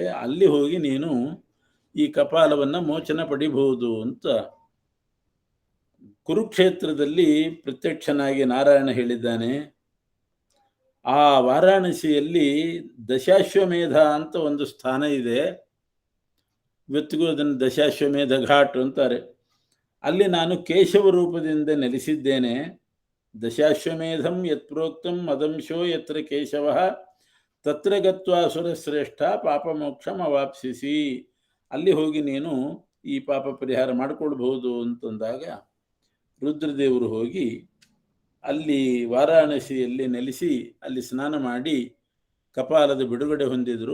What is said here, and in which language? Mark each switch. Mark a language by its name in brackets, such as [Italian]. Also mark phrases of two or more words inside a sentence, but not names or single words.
[Kannada] ಅಲ್ಲಿ ಹೋಗಿ ನೀನು ಈ ಕಪಾಲವನ್ನು ಮೋಚನ ಪಡಿಬಹುದು ಅಂತ ಕುರುಕ್ಷೇತ್ರದಲ್ಲಿ ಪ್ರತ್ಯಕ್ಷನಾಗಿ ನಾರಾಯಣ ಹೇಳಿದ್ದಾನೆ. ಆ ವಾರಾಣಸಿಯಲ್ಲಿ ದಶಾಶ್ವಮೇಧ ಅಂತ ಒಂದು ಸ್ಥಾನ ಇದೆ. ಇವತ್ತಿಗೂ ಅದನ್ನು ದಶಾಶ್ವಮೇಧ ಘಾಟ್ ಅಂತಾರೆ. ಅಲ್ಲಿ ನಾನು ಕೇಶವ ರೂಪದಿಂದ ನೆಲೆಸಿದ್ದೇನೆ. [Sanskrit] ದಶಾಶ್ವಮೇಧಂ ಯತ್ ಪ್ರೋಕ್ತಂ ಮದಂಶೋ ಯತ್ರ ಕೇಶವ, ತತ್ರ ಗತ್ವಾ ಸುರಶ್ರೇಷ್ಠ ಪಾಪ ಮೋಕ್ಷಂ ಅವಾಪ್ಸಿಸಿ. [Kannada] ಅಲ್ಲಿ ಹೋಗಿ ನೀನು ಈ ಪಾಪ ಪರಿಹಾರ ಮಾಡಿಕೊಳ್ಬಹುದು ಅಂತಂದಾಗ ರುದ್ರದೇವರು ಹೋಗಿ ಅಲ್ಲಿ ವಾರಾಣಸಿಯಲ್ಲಿ ನೆಲೆಸಿ ಅಲ್ಲಿ ಸ್ನಾನ ಮಾಡಿ ಕಪಾಲದ ಬಿಡುಗಡೆ ಹೊಂದಿದ್ರು.